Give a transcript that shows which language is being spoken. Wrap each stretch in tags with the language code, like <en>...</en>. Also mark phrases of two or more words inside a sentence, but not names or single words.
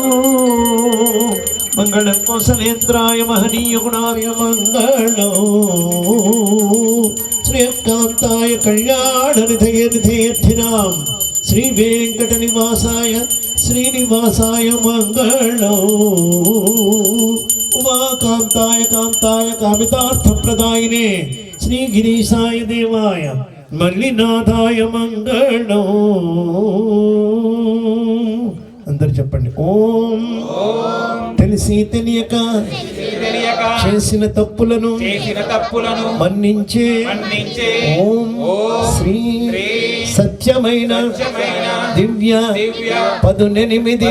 <sa>मंगल कौशलेन्द्राय महनीय गुणाय मंगलौ श्रीकांताय कल्याण निधय निधेयर्थिनां श्री वेंकट निवासाय श्रीनिवासाय मंगलौ उमाकांताय कांताय कामितार्थप्रदायिने श्री गिरीशाय देवाय मल्लिनाथाय मंगलौ</sa> <te>అందరు చెప్పండి ఓం తెలిసి తెలియక చేసిన తప్పులను మన్నించే ఓం శ్రీ సత్యమైన దివ్య 18</te>